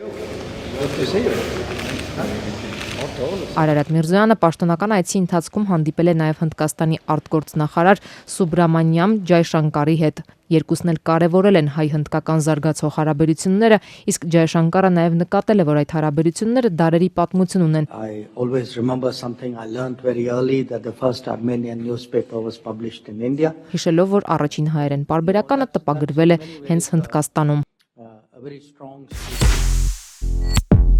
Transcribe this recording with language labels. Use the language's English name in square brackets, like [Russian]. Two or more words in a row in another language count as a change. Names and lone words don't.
[Armenian] Արարատ Միրզոյանը պաշտոնական այցի ընթացքում հանդիպել է նաև Հնդկաստանի արտգործնախարար Սուբրամանյամ Ջայշանկարի հետ։ Երկուսն էլ կարևորել են հայ-հնդկական զարգացող հարաբերությունները, իսկ Ջայշանկարը նաև նկատել է, որ այդ հարաբերությունները դարերի պատմություն ունեն։ [English] I always remember something I learned very early that the first Armenian newspaper was published in India. [Armenian] Հիշելով, որ առաջին հայերեն պարբերականը տպագրվել է հենց Հնդկաստանում։ [English] A very strong